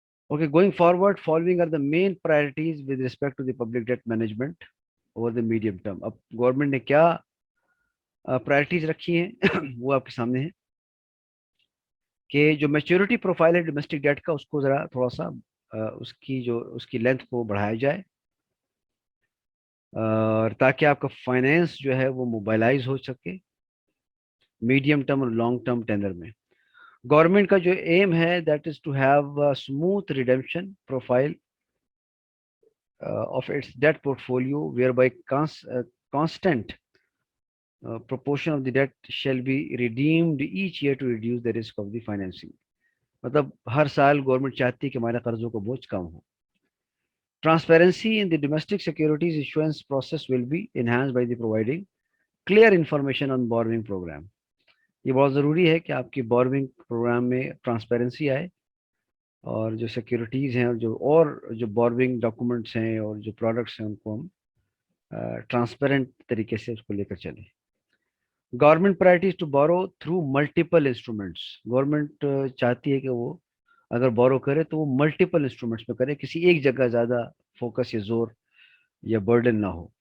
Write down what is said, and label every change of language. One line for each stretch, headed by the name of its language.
English: Okay, going forward, following are the main priorities with respect to the public debt management over the medium term.
Urdu: اب government نے کیا priorities رکھی ہیں وہ آپ کے سامنے ہے کہ جو میچورٹی پروفائل ہے ڈومیسٹک ڈیٹ کا، اس کو ذرا تھوڑا سا اس کی لینتھ کو بڑھایا جائے، اور تاکہ آپ کا فائنینس جو ہے وہ موبائلائز ہو سکے میڈیم ٹرم اور لانگ ٹرم ٹینر میں. گورنمنٹ کا جو ایم ہے
English: That is to have smooth redemption profile of its debt portfolio, whereby constant proportion of the debt shall be redeemed each year to reduce the risk of the financing.
Urdu: مطلب ہر سال government چاہتی ہے کہ ہمارے قرضوں کا بوجھ کم ہو.
English: Transparency in the domestic securities issuance process will be enhanced by the providing clear information on borrowing program.
Urdu: یہ بہت ضروری ہے کہ آپ کی بورونگ پروگرام میں ٹرانسپیرنسی آئے، اور جو سیکیورٹیز ہیں اور جو بورونگ ڈاکومنٹس ہیں اور جو پروڈکٹس ہیں ان کو ہم ٹرانسپیرنٹ طریقے سے اس کو لے کر چلیں.
English: Government priorities to borrow through multiple instruments.
Urdu: Government چاہتی ہے کہ وہ اگر بورو کرے تو وہ ملٹیپل انسٹرومنٹس پہ کرے، کسی ایک جگہ زیادہ فوکس یا زور یا برڈن نہ ہو.